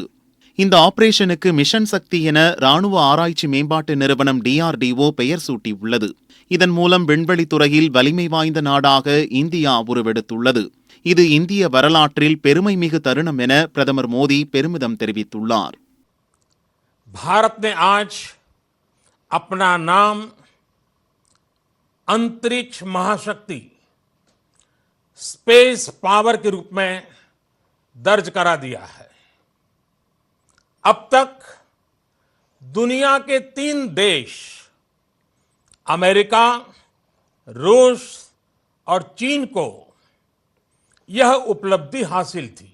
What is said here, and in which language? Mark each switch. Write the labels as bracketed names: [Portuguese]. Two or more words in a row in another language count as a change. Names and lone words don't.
[Tamil] இந்த ஆபரேஷனுக்கு மிஷன் சக்தி என இராணுவ ஆராய்ச்சி மேம்பாட்டு நிறுவனம் DRDO பெயர் சூட்டியுள்ளது. இதன் மூலம் விண்வெளித்துறையில் வலிமை வாய்ந்த நாடாக இந்தியா உருவெடுத்துள்ளது. இது இந்திய வரலாற்றில் பெருமைமிகு தருணம் என பிரதமர் மோடி பெருமிதம் தெரிவித்துள்ளார். [Hindi] भारत ने आज अपना नाम अंतरिक्ष महाशक्ति [English] space power [Hindi] के रूप में दर्ज करा दिया है। अब तक दुनिया के 3 देश अमेरिका, रूस और चीन को यह उपलब्धि हासिल थी।